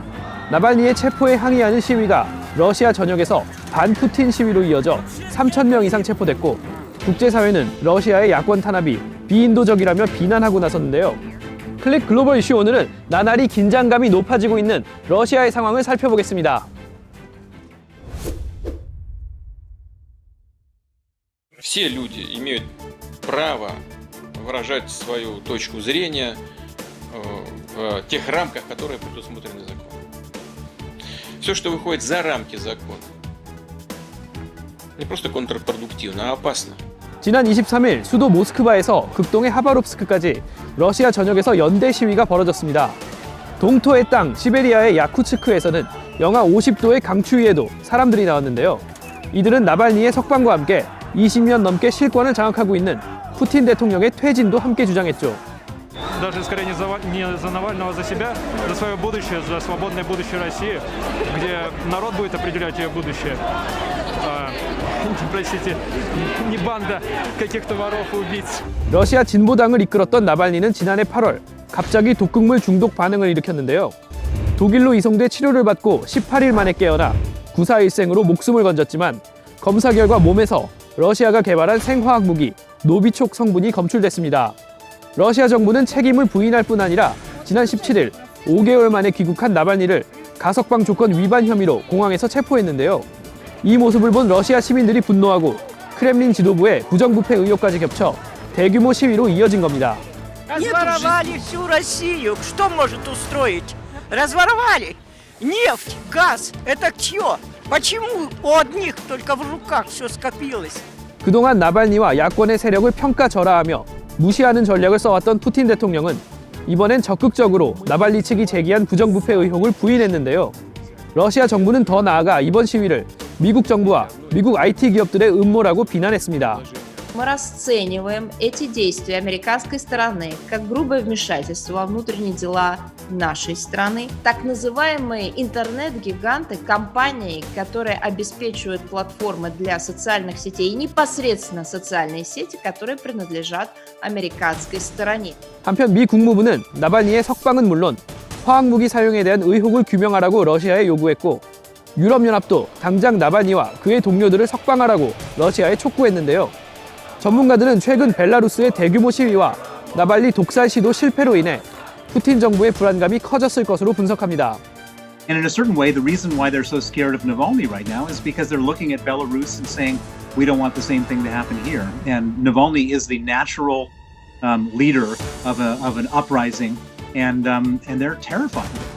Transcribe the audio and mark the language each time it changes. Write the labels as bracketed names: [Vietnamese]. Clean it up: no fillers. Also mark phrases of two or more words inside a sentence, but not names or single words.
[Korean] 나발니의 체포에 항의하는 시위가 러시아 전역에서 반푸틴 시위로 이어져 3,000명 이상 체포됐고 국제사회는 러시아의 야권 탄압이 비인도적이라며 비난하고 나섰는데요. 클릭 글로벌 이슈 오늘은 나날이 긴장감이 높아지고 있는 러시아의 상황을 살펴보겠습니다. [Russian] Все люди имеют право выражать свою точку зрения в тех рамках, которые предусмотрены законом. Все, что выходит за рамки закона, не просто контрпродуктивно, а опасно. [Korean] 지난 23일 수도 모스크바에서 극동의 하바롭스크까지 러시아 전역에서 연대 시위가 벌어졌습니다. 동토의 땅 시베리아의 야쿠츠크에서는 영하 50도의 강추위에도 사람들이 나왔는데요. 이들은 나발니의 석방과 함께 20년 넘게 실권을 장악하고 있는 푸틴 대통령의 퇴진도 함께 주장했죠. [Russian] Даже скорее не за Навального, за себя, за свое будущее, за свободное будущее России, где народ будет определять ее будущее. Простите, не банда каких-то воров и убийц. [Korean] 러시아 진보당을 이끌었던 나발니는 지난해 8월 갑자기 독극물 중독 반응을 일으켰는데요. 독일로 이송돼 치료를 받고 18일 만에 깨어나 구사일생으로 목숨을 건졌지만 검사 결과 몸에서 러시아가 개발한 생화학 무기 노비촉 성분이 검출됐습니다. 러시아 정부는 책임을 부인할 뿐 아니라 지난 17일 5개월 만에 귀국한 나발니를 가석방 조건 위반 혐의로 공항에서 체포했는데요. 이 모습을 본 러시아 시민들이 분노하고 크렘린 지도부의 부정부패 의혹까지 겹쳐 대규모 시위로 이어진 겁니다. [Russian] Разворовали всю Россию. Что может устроить? Разворовали. Нефть, газ. Это чье? Почему у одних только в руках все скопилось? [Korean] 그동안 나발니와 야권의 세력을 평가절하하며 무시하는 전략을 써왔던 푸틴 대통령은 이번엔 적극적으로 나발니 측이 제기한 부정부패 의혹을 부인했는데요. 러시아 정부는 더 나아가 이번 시위를 미국 정부와 미국 IT 기업들의 음모라고 비난했습니다. [Russian] Мы расцениваем эти действия американской стороны как грубое вмешательство во внутренние дела нашей страны. Так называемые интернет-гиганты, компании, которые обеспечивают платформы для социальных сетей и непосредственно социальные сети, которые принадлежат американской стороне. [Korean] 한편 미 국무부는 나발니의 석방은 물론 화학무기 사용에 대한 의혹을 규명하라고 러시아에 요구했고 유럽연합도 당장 나발니와 그의 동료들을 석방하라고 러시아에 촉구했는데요. 전문가들은 최근 벨라루스의 대규모 시위와 나발니 독살 시도 실패로 인해 푸틴 정부의 불안감이 커졌을 것으로 분석합니다. [English] And in a certain way, the reason why they're so scared of Navalny right now is because they're looking at Belarus and saying, we don't want the same thing to happen here. And Navalny is the natural leader of an uprising, and they're terrified.